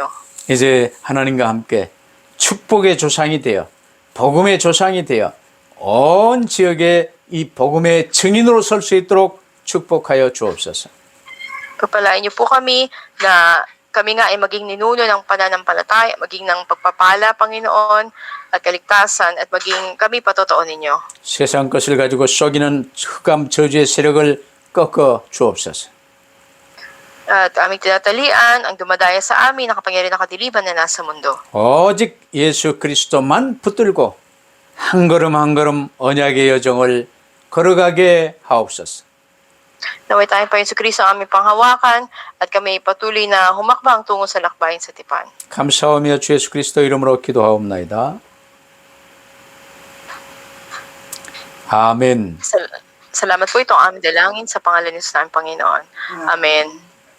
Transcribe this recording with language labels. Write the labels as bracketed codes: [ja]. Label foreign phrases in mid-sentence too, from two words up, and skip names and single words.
[ko] 이제 하나님과 함께 축복의 조상이 되어 복음의 조상이 되어 온 지역에 이 복음의 증인으로 설 수 있도록 축복하여 주옵소서. [tl] Pagpalain niyo po kami na kami nga ay maging ninuno ng pananampalataya, maging ng pagpapala, Panginoon, at kaligtasan, at maging kami patotoo ninyo. [ko] 세상 것을 가지고 속이는 흑암 저주의 세력을 꺾어 주옵소서. [tl] At aming tinatalian ang dumadaya sa amin na kapangyarihan ng kadiliman na nasa mundo. [ko] 오직 예수 그리스도만 붙들고 한 걸음 한 걸음 언약의 여정을 걸어가게 하옵소서. [tl] Naway tayo pa Yesu Cristo ang aming panghawakan at kami patuloy na humakbang tungo sa lakbayin sa tipan. [ko] 감사하며 주 예수 그리스도 이름으로 기도하옵나이다. 아멘. [tl] Salamat po, ito ang aming dalangin sa pangalan ni Panginoon. Amen.